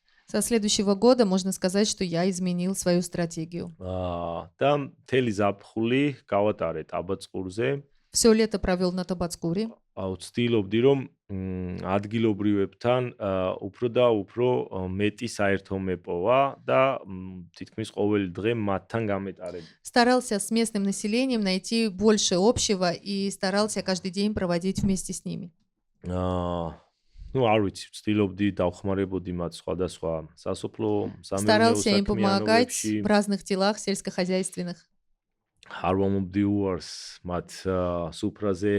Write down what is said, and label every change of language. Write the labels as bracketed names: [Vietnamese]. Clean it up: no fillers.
[Russian] Со следующего года можно сказать, что я изменил свою стратегию. [Georgian] და მთელი ზაფხული გავატარე ტაბაწყურზე. [Russian] Все лето провел на Табацкуре. [Georgian] ვცდილობდი რომ ადგილობრივებთან უფრო და უფრო მეტი საერთო მეპოვა და თითქმის ყოველი დღე მათთან გამეტარები. [Russian] Старался с местным населением найти больше общего и старался каждый день проводить вместе с ними. [Georgian] ну არ ვიცი, ვცდილობდი დავხმარებოდი მათ სხვადასხვა სასოფლო სამეურნეო [Russian] Старался им помогать [Georgian] საქმიანობებში. [Russian] в разных делах сельскохозяйственных. [Georgian] არ ვამობდი უარს მათ სუფრაზე